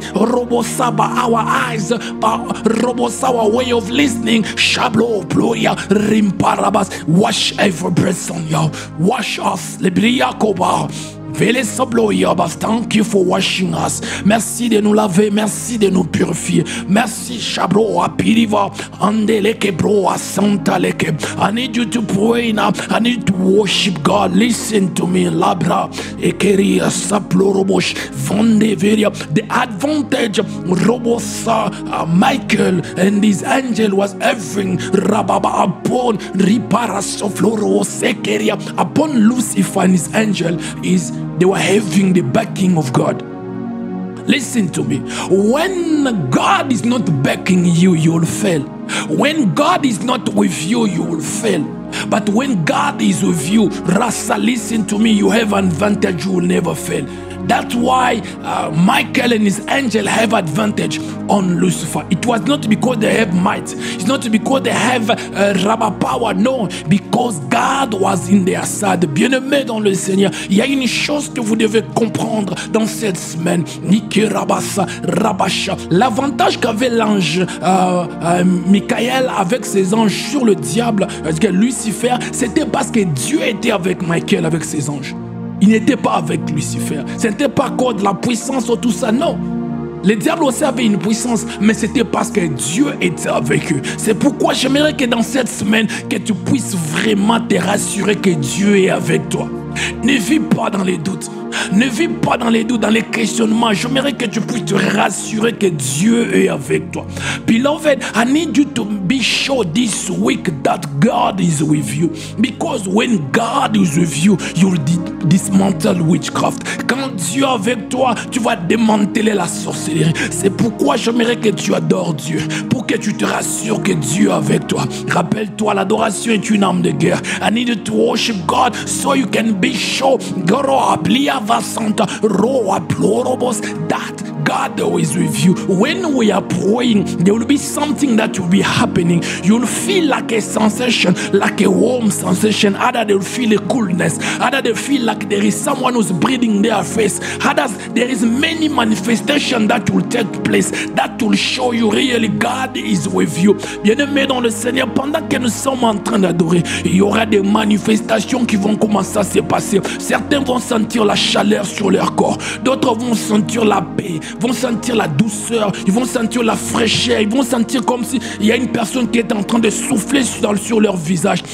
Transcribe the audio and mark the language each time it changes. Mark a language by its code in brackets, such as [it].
[en] Robosa, by our eyes, by Robosa, our way of listening. Shablo, Ploya, Rimparabas, wash every person, yo. Wash us, Libria Koba. Thank you for washing us. [fr] Merci de nous laver, merci de nous purifier. Merci, Shabro, Apiriva, Andeleke, Bro, Santaleke. [en] I need you to pray now. I need to worship God. Listen to me, Labra, Ekeria, Saplorobosh, Vandeveria. The advantage of Robosa, Michael and his angel was having Rababa upon Riparas of Loro, Sekeria, upon Lucifer and his angel is. They were having the backing of God. Listen to me. When God is not backing you, you will fail. When God is not with you, you will fail. But when God is with you, Rasa, listen to me, you have an advantage, you will never fail. That's why Michael and his angel have advantage on Lucifer. It was not because they have might. It's not because they have rabba power. No, because God was in their side. [fr] Bien-aimés dans le Seigneur, il y a une chose que vous devez comprendre dans cette semaine. Niki Rabasa, Rabasha. L'avantage qu'avait l'ange Michael avec ses anges sur le diable, Lucifer, c'était parce que Dieu était avec Michael, avec ses anges. Il n'était pas avec Lucifer. Ce n'était pas à cause de la puissance ou tout ça, non. Les diables aussi avaient une puissance, mais c'était parce que Dieu était avec eux. C'est pourquoi j'aimerais que dans cette semaine, que tu puisses vraiment te rassurer que Dieu est avec toi. Ne vis pas dans les doutes. Ne vis pas dans les doutes, dans les questionnements. J'aimerais que tu puisses te rassurer que Dieu est avec toi. [en] Beloved, I need you to be sure this week that God is with you. Because when God is with you, you'll dismantle witchcraft. [fr] Quand Dieu est avec toi, tu vas démanteler la sorcellerie. C'est pourquoi j'aimerais que tu adores Dieu. Pour que tu te rassures que Dieu est avec toi. Rappelle-toi, l'adoration est une arme de guerre. [en] I need you to worship God so you can be sure that God is with you. When we are praying, there will be something that will be happening. You'll feel like a sensation, like a warm sensation. Either they'll feel a coolness, either they feel like there is someone who's breathing their face. Others, there is many manifestations that will take place that will show you really God is with you. [fr] Bien-aimés dans le Seigneur, pendant que nous sommes en train d'adorer, il y aura des manifestations qui vont commencer à se passer. Certains vont sentir la chaleur sur leur corps, d'autres vont sentir la paix, vont sentir la douceur, ils vont sentir la fraîcheur, ils vont sentir comme si il y a une personne qui est en train de souffler sur leur visage.